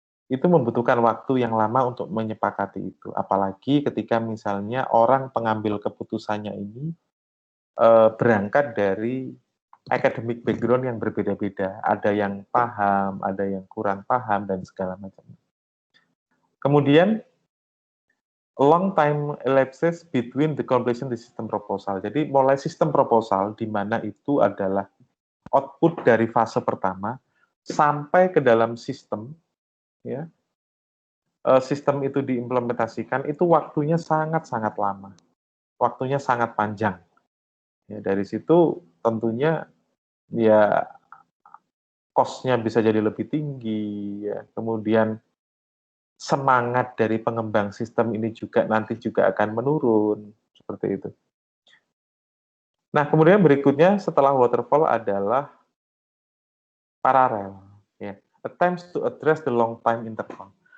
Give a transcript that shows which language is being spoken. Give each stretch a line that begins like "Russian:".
Indonesian: Itu membutuhkan waktu yang lama untuk menyepakati itu. Apalagi ketika misalnya orang pengambil keputusannya ini berangkat dari academic background yang berbeda-beda. Ada yang paham, ada yang kurang paham, dan segala macam. Kemudian,
English: long time elapses between the completion the system proposal.
Indonesian: Jadi, mulai sistem proposal, di mana itu adalah output dari fase pertama, sampai ke dalam sistem, ya, sistem itu diimplementasikan, itu waktunya sangat-sangat lama. Waktunya sangat panjang. Ya, dari situ tentunya ya cost-nya bisa jadi lebih tinggi, ya. Kemudian semangat dari pengembang sistem ini juga nanti juga akan menurun, seperti itu. Nah, kemudian berikutnya setelah waterfall adalah paralel. Ya.
English: Attempts to address the long time interval.